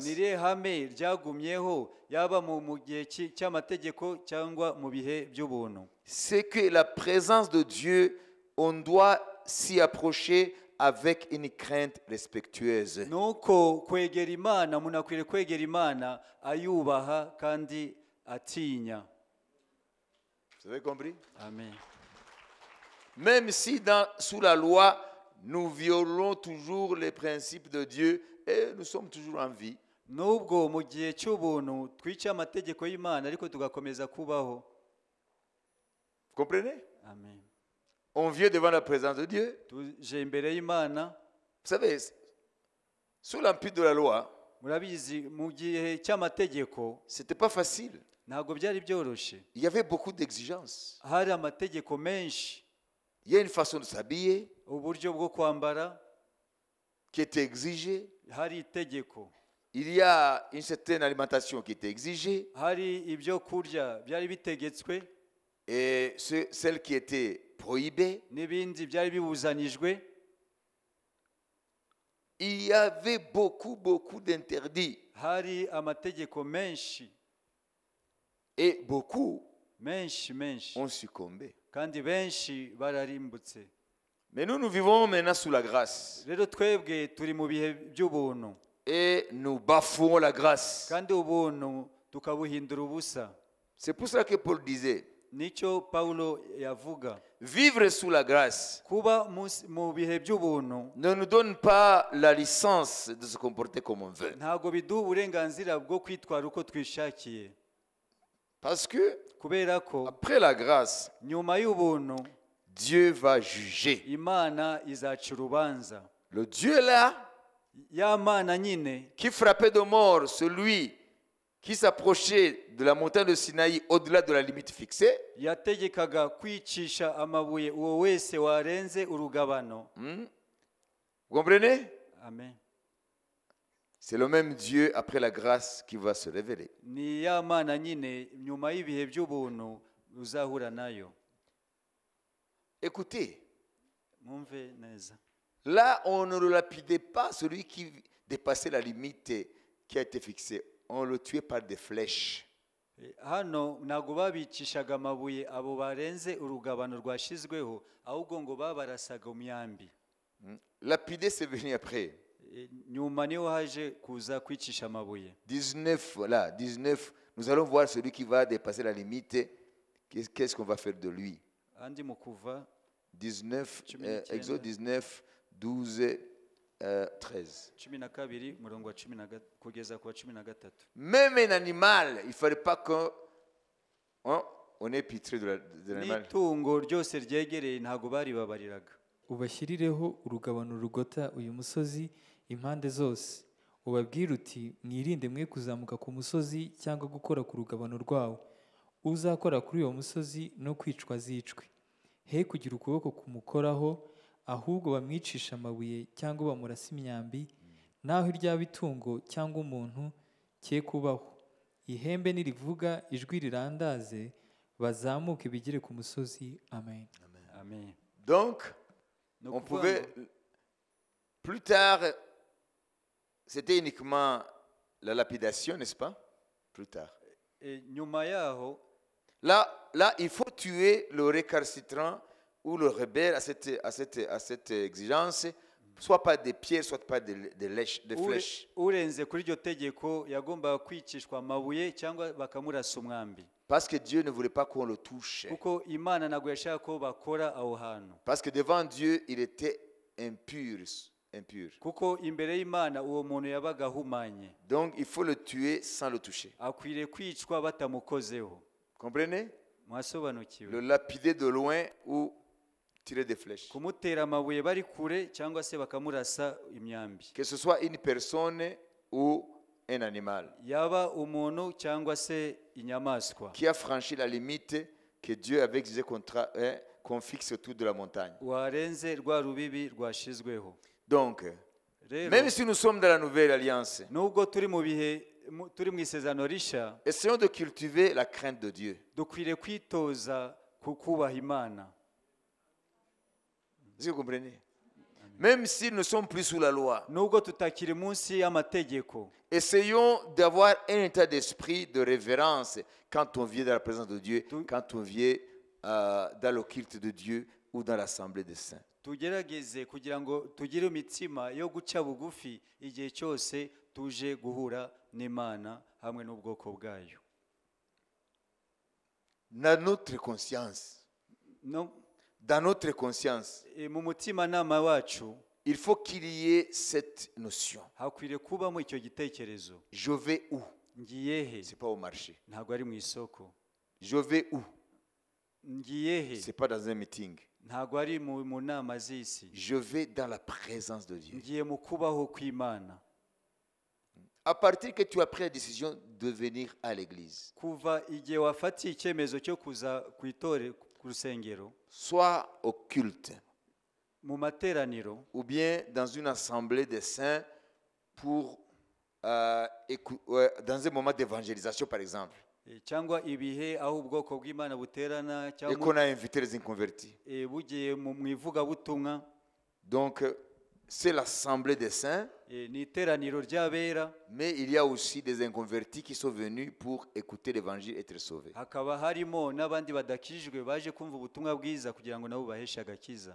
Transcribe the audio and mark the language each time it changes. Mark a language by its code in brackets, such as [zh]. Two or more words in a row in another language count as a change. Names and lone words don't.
[rw] Ni irihe hame ryagumyeho, yaba mu gihe cy'amategeko cyangwa mu bihe by'ubuntu? [fr] C'est que la présence de Dieu, on doit s'y approcher avec une crainte respectueuse. [rw] Nuko kwegera Imana, umuntu akwiriye kwegera Imana ayubaha kandi atinya. [fr] Vous avez compris? Amen. Même si sous la loi, nous violons toujours les principes de Dieu et nous sommes toujours en vie. [rw] Nubwo mu gihe cy'ubuntu twica amategeko y'Imana ariko tugakomeza kubaho. [fr] Vous comprenez? Amen. On vient devant la présence de Dieu. [rw] Tuje imbere y'Imana. [fr] Vous savez, sous l'empire de la loi, [rw] Murabizi mu gihe cy'amategeko [fr] c'était pas facile. [rw] ntabwo byari byoroshye. [fr] Il y avait beaucoup d'exigences. [rw] Hari amategeko menshi, [fr] Il y a une façon de s'habiller [rw] uburyo bwo kwambara, [fr] qui était exigée. [rw] hari itegeko, [fr] Il y a une certaine alimentation qui était exigée. [rw] hari ibyo kurya byari bitegetswe [fr] Et celle qui était prohibée. [rw] n'ibindi byari bibuzanijwe. [fr] Il y avait beaucoup d'interdits. [rw] Hari amategeko menshi [fr] Et beaucoup [rw] menshi [fr] ont succombé. [rw] kandi benshi bararimbutse. [fr] Mais nous vivons maintenant sous la grâce. [rw] Rero twebwe turi mu bihe by'ubuntu, [fr] Et nous bafouons la grâce. [rw] kandi ubuntu tukabuhindura ubusa. [fr] C'est pour cela que Paul disait, [rw] Nicyo Pawulo yavuga. [fr] vivre sous la grâce [rw] Kuba mu bihe by'ubuntu [fr] ne nous donne pas la licence de se comporter comme on veut. [rw] ntabwo biduha uburenganzira bwo kwitwara uko twishakiye. [fr] Parce que [rw] kubera ko [fr] après la grâce, [rw] nyuma y'ubuntu [fr] Dieu va juger. [rw] imana izaca urubanza. [fr] Le Dieu là [rw] Ya mana nyine [fr] qui frappait de mort celui qui s'approchait de la montagne de Sinaï au-delà de la limite fixée, [rw] yategekaga kwicisha amabuye uwo wese warenze urugabano. [fr] vous comprenez? Amen. C'est le même Dieu après la grâce qui va se révéler. [rw] Ni ya mana nyine nyuma y'ibihe by'ubuntu uzahura nayo. [fr] Écoutez, [rw] Mwumve neza. [fr] là on ne le lapidait pas celui qui dépassait la limite qui a été fixée. On le tuait par des flèches. [rw] Hano ntabwo babicishaga amabuye abo barenze urugabano rwashyizweho, ahubwo ngo babarasaga umyambi. [fr] Lapider, c'est venu après. [rw] Nyuma niho haje kuza kwicisha amabuye. 19, [fr] voilà, 19. Nous allons voir celui qui va dépasser la limite. Qu'est-ce qu'on va faire de lui? [rw] Andi mu Kuva 19, 19. [fr] Exode 19, 12, 13. [rw] 12 umurongo wa 10 kugeza ku wa 13. [fr] Même un animal, il ne fallait pas qu'on ait pitié de l'animal. [rw] N'itungo ryose ryegereye ntabwo bari babariraga. ubashyirireho urugabano rugota uyu musozi impande zose, ubabwire uti mwirinde mwe kuzamuka ku musozi cyangwa gukora ku rugabano rwawo. Uzakora kuri uwo musozi no kwicwa azicwe, he kugira ukuboko kumukoraho, ahubwo bamwicisha amabuye cyangwa bamurasa imyambi, naho iryaba itungo cyangwa umuntu cye kubaho. Ihembe nirivuga ijwi rirandaze, bazamuke bigere ku musozi. Amen. Amen. [fr] Donc, on pouvait, plus tard, c'était uniquement la lapidation, n'est-ce pas? Plus tard. [rw] Nyuma yaho [fr] Là, il faut tuer le récalcitrant ou le rebelle à cette exigence, soit par des pierres, soit par des flèches. [rw] urenze kuri iryo tegeko yagombaga kwicishwa amabuye cyangwa bakamurasa umwambi. [fr] Parce que Dieu ne voulait pas qu'on le touche. [rw] Kuko Imana ntabwo yashaka ko bakora aho hantu. [fr] Parce que devant Dieu, il était impur. [rw] Kuko imbere y'Imana uwo muntu yabaga ahumanye. [fr] Donc, il faut le tuer sans le toucher. [rw] Akwiriye kwicwa batamukozeho. [fr] Comprenez? [rw] Mwasobanukiwe. [fr] Le lapider de loin ou tirer des flèches. [rw] Kumutera amabuye bari kure cyangwa se bakamurasa imyambi. [fr] Que ce soit une personne ou un animal [rw] Yaba umuntu cyangwa se inyamaswa. [fr] qui a franchi la limite que Dieu avait exigé qu'on fixe autour de la montagne. [rw] Warenze rwa rubibi rwashizweho. [fr] Donc, [rw] Rero [fr] même si nous sommes dans la nouvelle alliance, [rw] nubwo turi mu bihe turi mu isezerano rishya, [fr] essayons de cultiver la crainte de Dieu. [rw] dukwiriye kwitoza kukubaha Imana. [fr] Est-ce que vous comprenez? Même si nous ne sommes plus sous la loi, [rw] Nubwo tutakiri munsi y'amategeko, [fr] essayons d'avoir un état d'esprit de révérence quand on vient dans la présence de Dieu, quand on vient dans le culte de Dieu ou dans l'assemblée des saints. [rw] tugerageze kugira ngo tugire imitsima yo guca bugufi igihe cyose tuje guhura n'Imana hamwe n'ubwoko bwayo. [fr] Dans notre conscience, [rw] No, [fr] dans notre conscience, [rw] mu mutimanama wacu [fr] il faut qu'il y ait cette notion. [rw] hakwiriye kubamo icyo gitekerezo. [fr] Je vais où? [rw] Ngiye he? [fr] Ce n'est pas au marché. [rw] Ntabwo ari mu isoko. [fr] Je vais où? [rw] Ngiye he? [fr] Ce n'est pas dans un meeting. [rw] Ntabwo ari mu nama z'isi. [fr] Je vais dans la présence de Dieu. [rw] Ngiye mu kubaho kw'Imana. [fr] À partir que tu as pris la décision de venir à l'église, [rw] Kuva igihe wafatiye icyemezo cyo kuza ku itore ku rusengero, [fr] soit au culte, [rw] mu materaniro [fr] ou bien dans une assemblée des saints pour dans un moment d'évangélisation par exemple, [rw] cyangwa ibihe aho ubwoko bw'Imana buterana [fr] et [rw] cyangwa [fr] qu'on a invité les inconvertis. [rw] bugiye mu ivugabutumwa. [fr] Donc c'est l'assemblée des saints, [rw] Ni iteraniro ry'abera, [fr] mais il y a aussi des inconvertis qui sont venus pour écouter l'évangile et être sauvés. [rw] hakaba harimo n'abandi badakijijwe baje kumva ubutumwa bwiza kugira ngo nabo baheshe agakiza.